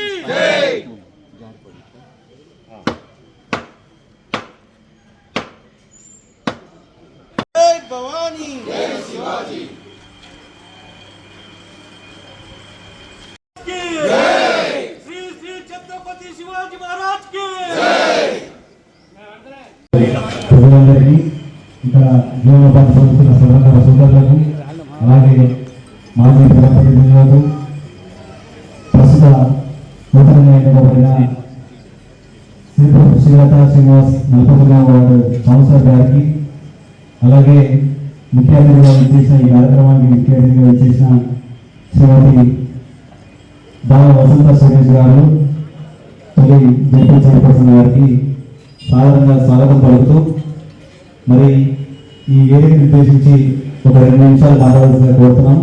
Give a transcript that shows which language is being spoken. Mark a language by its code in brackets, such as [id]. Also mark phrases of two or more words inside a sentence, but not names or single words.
[hi] जय जय भवानी जय शिवाजी श्री श्री छत्रपति शिवाजी महाराज की [te] ప్రజలందరికీ ఇక్కడ జీవనోపాధి పొందుతున్న సోదరులకు అలాగే మాజీ ప్రజాప్రతినిధులకు ప్రస్తుత నూతనంగా ఎన్నుకోబడిన శ్రీలతా శ్రీనివాస్ 41వ వార్డు కౌన్సిలర్ గారికి, అలాగే ముఖ్య అతిథిగా ఇచ్చేసిన ఈ కార్యక్రమానికి ముఖ్య అతిథిగా ఇచ్చేసిన శ్రీమతి దావ వసంత సురేష్ గారు, తొలి జెడ్పీ చైర్పర్సన్ గారికి సాధారణంగా స్వాగతం పలుకుతూ మరి ఈ వేదికను ఉద్దేశించి ఒక 2 నిమిషాలు మాట్లాడాల్సిందిగా కోరుతున్నాం.